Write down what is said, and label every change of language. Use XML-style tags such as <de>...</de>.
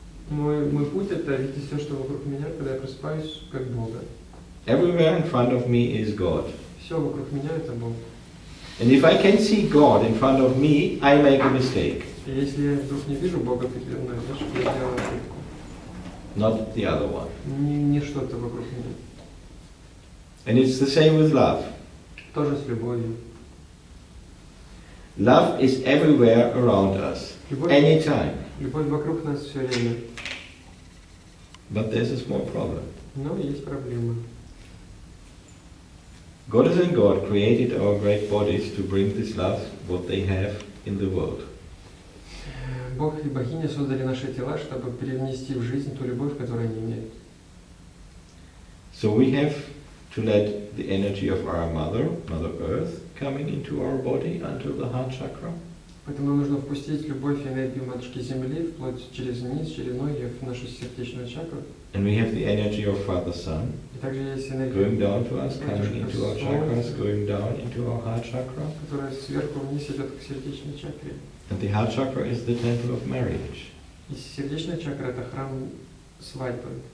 <ru>Мой путь это видеть все, что вокруг меня, когда я просыпаюсь, как Бога.</ru> <en>Everywhere in front of me is God.</en> <ru>Все вокруг меня это Бог.</ru> <en>And if I can see God in front of me, I make a mistake.</en> <ru>И если я вдруг не вижу Бога передо мной, значит я делаю ошибку.</ru> <en>not the other one.</en> <ru>Не что-то вокруг меня.</ru> <en>And it's the same with love.</en> <ru>Тоже с любовью.</ru> <en>Love is everywhere around us,</en> <ru>Любовь,</ru> <en>anytime.</en> <ru>любовь вокруг нас все время.</ru> <en>But there's a small problem.</en> <ru>Но есть проблема.</ru> <en>Goddess and God created our great bodies to bring this love, what they have, in the world.</en> <ru>Бог и богиня создали наши тела, чтобы перенести в жизнь ту любовь, которую они имеют.</ru> <en>So we have to let the energy of our Mother Earth, coming into our body until the heart chakra.</en> <ru>Поэтому нам нужно впустить любовь и энергию Матушки Земли вплоть через низ, через ноги в нашу сердечную чакру.</ru> <en>And we have the energy of Father Sun,</en> <ru>И также есть энергия,</ru> <en>going down to us, coming into our chakras, going down into our heart chakra.</en> <ru>которая сверху вниз идет к сердечной чакре.</ru> <en>And the heart chakra is the temple of marriage.</en> <ru>И сердечная чакра — это храм свадьбы.</ru>